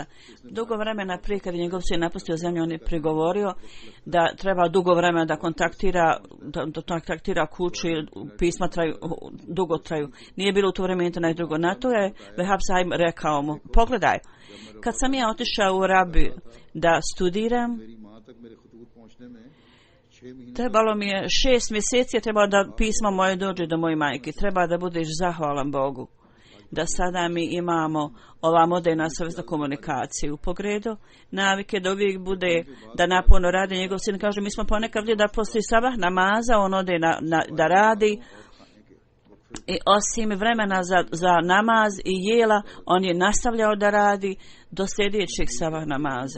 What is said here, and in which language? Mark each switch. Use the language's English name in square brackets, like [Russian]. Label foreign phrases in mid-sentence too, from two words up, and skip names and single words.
[Bosnian] Dugo vremena prije kad je njegov sin napustio zemlju, on je prigovorio da treba dugo vremena da kontaktira kuću i pisma dugo traju. Nije bilo u to vrijeme internet drugo. Na to je Vehab Sahib rekao mu, pogledaj, kad sam ja otišao u Arabiju da studiram, [Urdu] تک میرے خطوط پہنچنے میں 6 مہینے [Bosnian] Trebalo mi je 6 mjeseci, je trebalo da pismo moje dođe do moje majke. Treba da budeš zahvalan Bogu da sada mi imamo ova moderna sredstva komunikacije u pogledu navike da uvijek bude da naporno radi. Njegov sin kaže, mi smo ponekad vidjeli da poslije sabah namaza on ode da radi i osim vremena za namaz i jela on je nastavljao da radi do sljedećeg sabah namaza.